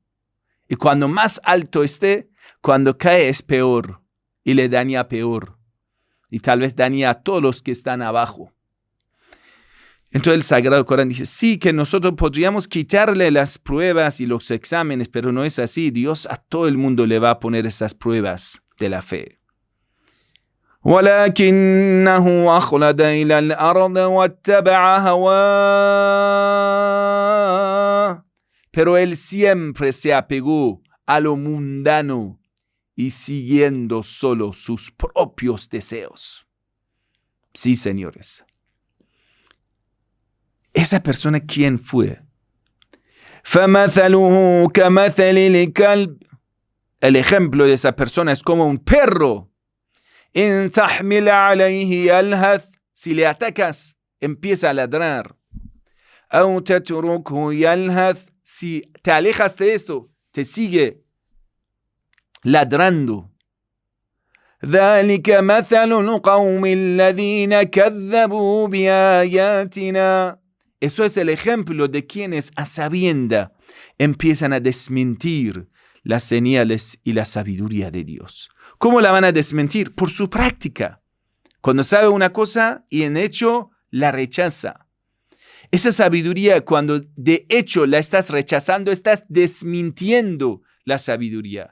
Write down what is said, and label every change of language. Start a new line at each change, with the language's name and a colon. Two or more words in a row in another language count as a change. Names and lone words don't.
Spanish: Y cuando más alto esté, cuando cae es peor y le daña peor. Y tal vez daña a todos los que están abajo. Entonces el Sagrado Corán dice, sí, que nosotros podríamos quitarle las pruebas y los exámenes, pero no es así. Dios a todo el mundo le va a poner esas pruebas de la fe.
Arabic: ولكنه أخلد إلى الأرض واتبع هواه.
Spanish: Pero él siempre se apegó a lo mundano y siguiendo solo sus propios deseos. Sí, señores. ¿Esa persona quién fue?
Arabic: فَمَثَلُهُ كَمَثَلِ الْكَلْبِ.
Spanish: El ejemplo de esa persona es como un perro.
Arabic: إِن تَحْمِلَ عَلَيْهِ يَلْهَثْ.
Spanish: Si le atacas, empieza a ladrar.
Arabic: أَوْ تَتْرُكْهُ يَلْهَثْ.
Spanish: Si te alejas de esto, te sigue ladrando.
Arabic: ذَلِكَ مَثَلُ الْقَوْمِ الَّذِينَ كَذَّبُوا بِآيَاتِنَا.
Spanish: Eso es el ejemplo de quienes a sabienda empiezan a desmentir las señales y la sabiduría de Dios. ¿Cómo la van a desmentir? Por su práctica. Cuando sabe una cosa y en hecho la rechaza. Esa sabiduría, cuando de hecho la estás rechazando, estás desmintiendo la sabiduría.